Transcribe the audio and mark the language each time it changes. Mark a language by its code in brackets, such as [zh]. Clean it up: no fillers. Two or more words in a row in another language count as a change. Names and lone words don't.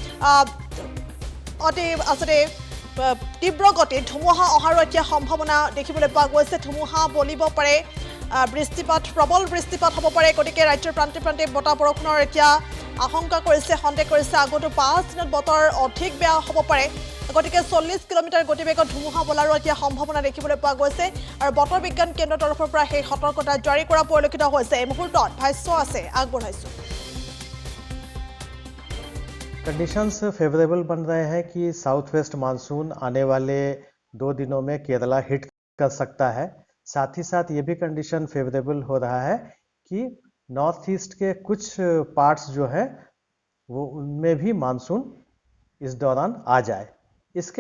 [as] অতি আচলতে তীব্ৰ গতিত ধুমুহা অহাৰো এতিয়া সম্ভাৱনা দেখিবলৈ পোৱা গৈছে ধুমুহা বলিব পাৰে বৃষ্টিপাত প্ৰবল বৃষ্টিপাত হ'ব পাৰে গতিকে ৰাজ্যৰ প্ৰান্তে প্ৰান্তে বতাহ বৰষুণৰ এতিয়া আশংকা কৰিছে সন্দেহ কৰিছে আগন্তুক 5 দিনত বতৰ অধিক বেয়া হ'ব পাৰে গতিকে 40 কিলোমিটাৰ গতিবেগত ধুমুহা বলাৰো এতিয়া সম্ভাৱনা দেখিবলৈ পোৱা গৈছে আৰু বতৰ বিজ্ঞান কেন্দ্ৰৰ তৰফৰ পৰা সেই সতৰ্কতা জাৰি কৰা পৰিলক্ষিত হৈছে এই মুহূৰ্তত ভাষ্য আছে আগবঢ়াইছো [en] conditions favorable [hi] बन रहे हैं कि [en] south west monsoon [hi] आने वाले 2 दिनों में केरला हिट कर सकता है साथ ही साथ ये भी [en] condition favorable [hi] हो रहा है कि [en] north east [hi] के कुछ पार्ट्स जो है वो उनमें भी मानसून इस दौरान आ जाए इसके